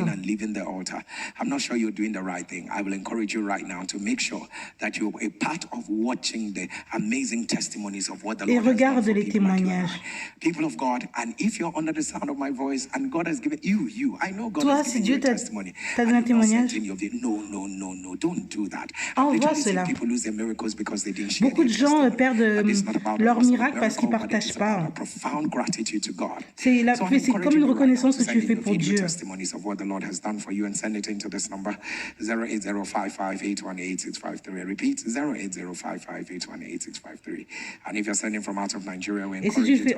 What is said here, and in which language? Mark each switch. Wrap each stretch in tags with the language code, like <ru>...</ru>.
<en>And leaving the altar, I'm not sure you're doing the right thing. I will encourage you right now to make sure that you're a part of watching the amazing testimonies of what the Lord has done for people like you and I. People of God, and if you're under the sound of my voice and God has given you, I know God has given you a testimony.</en> <fr>Un témoignage.</fr> <en>No, don't do that.</en> <fr>Envoie cela.</fr> <en>People lose their miracles because they didn't share.</en> <fr>Beaucoup de gens perdent leur miracle parce qu'ils ne partagent pas.</fr> <en>Profound gratitude to God.</en> <fr>C'est comme une reconnaissance que tu fais pour Dieu.</fr> <en>Testimonies of what the Lord has done for you and send it into this number 08055818653. I repeat 08055818653. And if you're sending from out of Nigeria, we encourage you to</en>